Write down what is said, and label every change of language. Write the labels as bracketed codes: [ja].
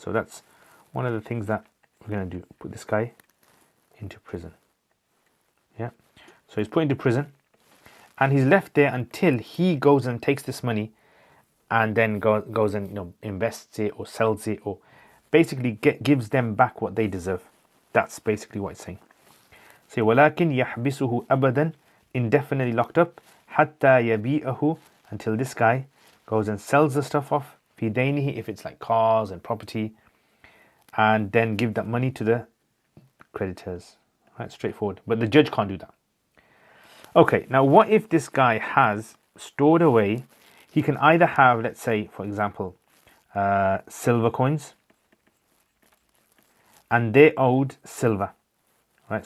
[en] So that's one of the things that we're going to do. Put this guy into prison. Yeah. So he's put into prison. And he's left there until he goes and takes this money and then goes and invests it or sells it, or basically gives them back what they deserve. That's basically what it's saying. Say, [ar] وَلَكِنْ يَحْبِسُهُ أَبَدًا. [en] Indefinitely locked up. [ar] حَتَّى يَبِيئَهُ. [en] Until this guy goes and sells the stuff off. [ar] فِي دَيْنِهِ. [en] If it's like cars and property. And then give that money to the creditors. Right, straightforward. But the judge can't do that. Okay, now what if this guy has stored away, he can either have, let's say, for example, silver coins, and they owed silver, right?